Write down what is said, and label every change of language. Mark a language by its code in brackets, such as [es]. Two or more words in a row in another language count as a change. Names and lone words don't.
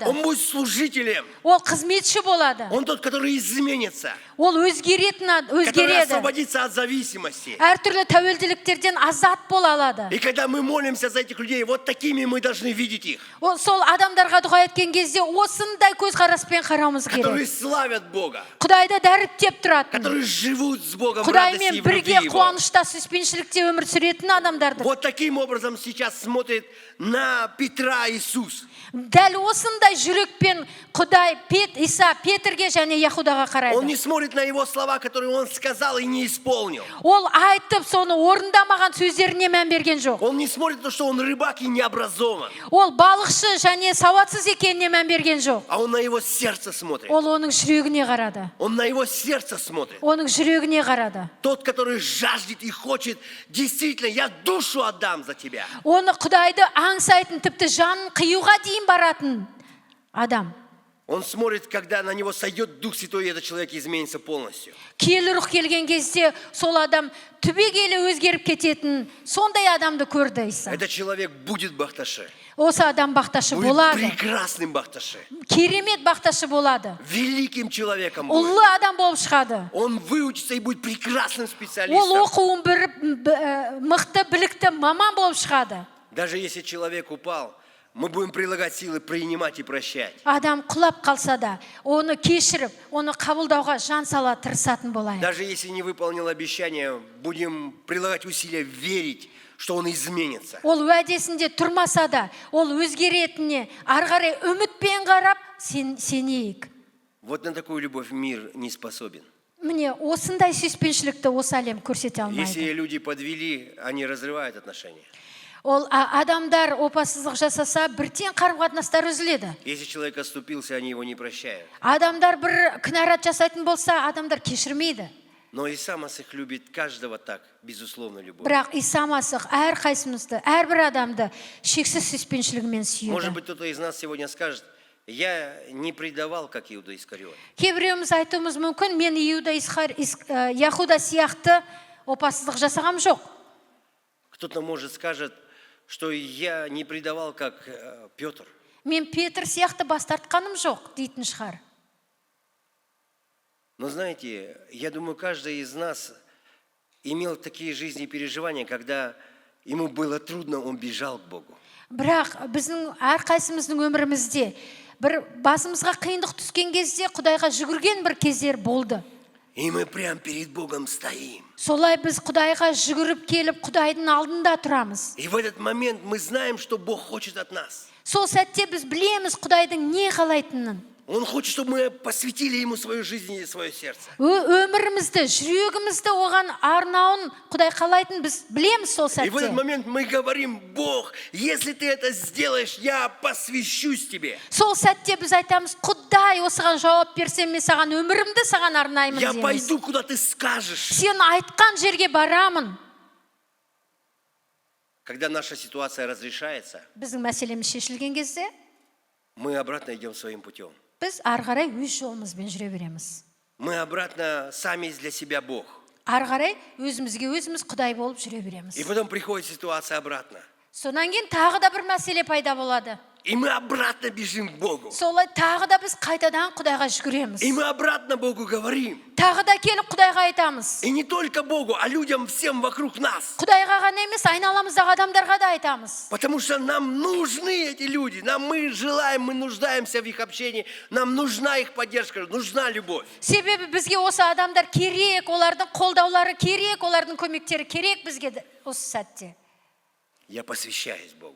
[ru] Он будет служителем. [kk] Ол қызметші болады. [ru] Он тот, который изменится. [kk] Ол [ru] Который [kk] өзгереді. [ru] освободится от зависимости. [kk] Әртүрлі тәуелділіктерден азат бола алады. [ru] И когда мы молимся за этих людей, вот такими мы должны видеть их. [kk] Ол сол адамдарға дұға еткен кезде осындай көзқараспен қарауымыз [ru] Которые [kk] керек. [ru] славят Бога. [kk] Құдайды дәріптеп тұратын. [ru] Которые живут с Богом в радости и [kk] Құдаймен [ru] в любви [kk] бірге [ru] Его. [kk] қуанышта, сүйіспеншілікте өмір сүретін адамдарды. [ru] Вот таким образом сейчас смотрит на Петра Иисус. [kk] Дәл осындай жүрекпен Құдай Иса Петрге және Яхудаға [ru] Он [kk] қарайды. [ru] не смотрит на его слова, которые он сказал и не исполнил. [kk] Ол айтып, соны орындамаған сөздеріне мән берген жоқ. [ru] Он не смотрит на то, что он рыбак и не образован. [kk] Ол балықшы және сауатсыз екеніне мән берген жоқ. [ru] А он на его сердце смотрит. [kk] Ол оның жүрегіне қарады. [ru] Он на его сердце смотрит. [kk] Оның жүрегіне қарады. [ru] Тот, который жаждет и хочет, действительно, я душу отдам за тебя. [kk] Оны Құдайды аңсайтын, тіпті жанын қиюға дейін баратын адам. [ru] Он смотрит, когда на него сойдет Дух Святой, и этот человек изменится полностью. [kk] Киелі рух келген кезде сол адам түбегейлі өзгеріп кететін сондай адамды көрді Иса. [ru] Этот человек будет бахташе. [kk] Осы адам бақташы [ru] Будет [kk] болады. [ru] прекрасным бахташе. [kk] Керемет бақташы болады. [ru] Великим человеком будет. [kk] Ұлы адам болып шығады. [ru] Он выучится и будет прекрасным [kk] Ол [ru] специалистом. [kk] оқуын мықты, білікті маман болып шығады. [ru] Даже если человек упал, мы будем прилагать силы принимать и прощать. [kk] Адам құлап қалса да, оны кешіріп, оны қабылдауға жан сала тырысатын болайық. [ru] Даже если не выполнил обещание, будем прилагать усилия верить, что он изменится. [kk] Ол уәдесінде тұрмаса да, ол өзгеретініне ары қарай үмітпен қарап сенейік. [ru] Вот на такую любовь мир не способен. [kk] Міне, осындай сүйіспеншілікті осы әлем көрсете [ru] Если [kk] алмайды. [ru] люди подвели, они разрывают отношения. [kk] Ол адамдар опасыздық жасаса, бірден қарым-қатынастар үзіледі. [ru] Если человек оступился, они его не прощают. [kk] Адамдар бір кінәрат жасайтын болса, адамдар кешірмейді. [ru] Но Иса Масих любит каждого так, безусловно, любовь. [kk] Бірақ Иса Масих әрқайсымызды, әрбір адамды шексіз сүйіспеншілігімен [ru] Может [kk] сүйеді. [ru] быть, кто-то из нас сегодня скажет, я не предавал, как Иуда Искариот. [kk] Кейбіреуіміз айтуымыз мүмкін, мен Яхуда сияқты опасыздық жасағам жоқ. [ru] Кто-то, может, скажет, что я не предавал, как Петр. [kk] Мен Петр сияқты бас тартқаным жоқ, дейтін шығар. [ru] Но знаете, я думаю, каждый из нас имел такие жизни и переживания, когда ему было трудно, он бежал к Богу. [kk] Бірақ біздің әрқайсымыздың өмірімізде бір басымызға қиындық түскен кезде Құдайға жүгірген бір кездер болды. [ru] И мы прямо перед Богом стоим. [kk] Солай біз Құдайға жүгіріп келіп, Құдайдың алдында тұрамыз. [ru] И в этот момент мы знаем, что Бог хочет от нас. [kk] Сол сәтте біз білеміз Құдайдың не қалайтынын. [ru] Он хочет, чтобы мы посвятили Ему свою жизнь и свое сердце. [kk] Өмірімізді, жүрегімізді оған арнауын Құдай қалайтын біз білеміз сол [ru] И в этот [kk] сәтте. [ru] момент мы говорим, Бог, если ты это сделаешь, я посвящусь тебе. [kk] Сол сәтте біз айтамыз, Құдай осыған жауап берсем, мен саған өмірімді саған арнаймын [ru] Я [kk] дейміз. [ru] пойду, куда ты скажешь. [kk] Сен айтқан жерге барамын. [ru] Когда наша ситуация разрешается, [kk] Біздің мәселеміз шешілген кезде, [ru] мы обратно идем своим путем. [kk] біз ары қарай өз жолымызбен жүре береміз. [ru] мы обратно сами для себя Бог. [kk] ары қарай өзімізге өзіміз Құдай болып жүре [ru] И [kk] береміз. [ru] потом приходит ситуация обратно. [kk] Сонан кейін тағы да бір мәселе пайда болады. [ru] И мы обратно бежим к Богу. [kk] Солай тағы да біз қайтадан Құдайға жүгіреміз. [ru] И мы обратно Богу говорим. [kk] Тағы да келіп Құдайға айтамыз. [ru] И не только Богу, а людям всем вокруг нас. [kk] Құдайға ғана емес, айналамыздағы адамдарға да айтамыз. [ru] Потому что нам нужны эти люди. Мы желаем, мы нуждаемся в их общении. Нам нужна их поддержка, нужна любовь. [kk] Себебі бізге осы адамдар керек, олардың қолдаулары керек, олардың көмектері керек бізге осы сәтте. [ru] Я посвящаюсь Богу.